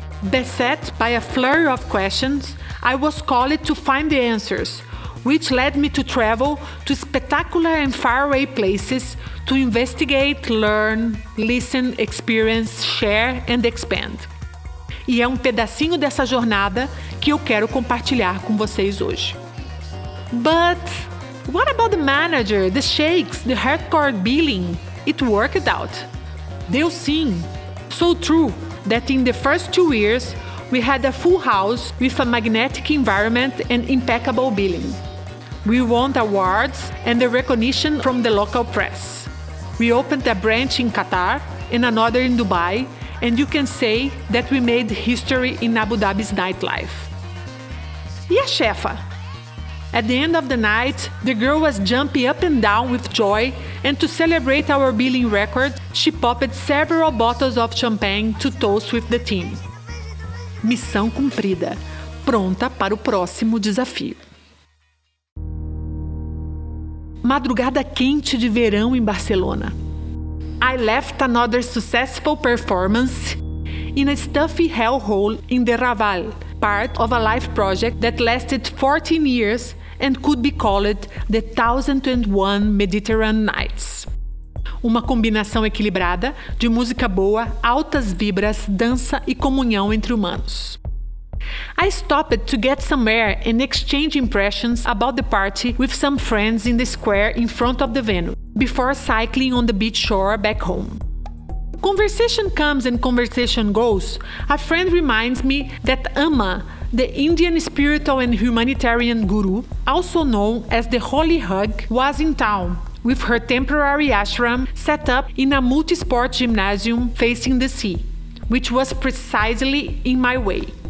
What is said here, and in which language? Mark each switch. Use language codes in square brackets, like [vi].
[en] Beset by a flurry of questions, I was called to find the answers, which led me to travel to spectacular and faraway places to investigate, learn, listen, experience, share and expand. [pt] E é um pedacinho dessa jornada que eu quero compartilhar com vocês hoje. [en] But what about the manager, the shakes, the hardcore billing? It worked out. [pt] Deu sim. [en] So true that in the first 2 years, we had a full house with a magnetic environment and impeccable billing. We won awards and the recognition from the local press. We opened a branch in Qatar and another in Dubai, and you can say that we made history in Abu Dhabi's nightlife. [pt] E a chefa? [en] At the end of the night, the girl was jumping up and down with joy, and to celebrate our billing record, she popped several bottles of champagne to toast with the team. [pt] Missão cumprida, pronta para o próximo desafio. Madrugada quente de verão em Barcelona. [en] I left another successful performance in a stuffy hellhole in the Raval, part of a life project that lasted 14 years and could be called the 1001 Mediterranean Nights. [pt] Uma combinação equilibrada de música boa, altas vibras, dança e comunhão entre humanos. [en] I stopped to get some air and exchange impressions about the party with some friends in the square in front of the venue, before cycling on the beach shore back home. Conversation comes and conversation goes. A friend reminds me that Amma, the Indian spiritual and humanitarian guru, also known as the Holy Hug, was in town, with her temporary ashram set up in a multi-sport gymnasium facing the sea, which was precisely in my way.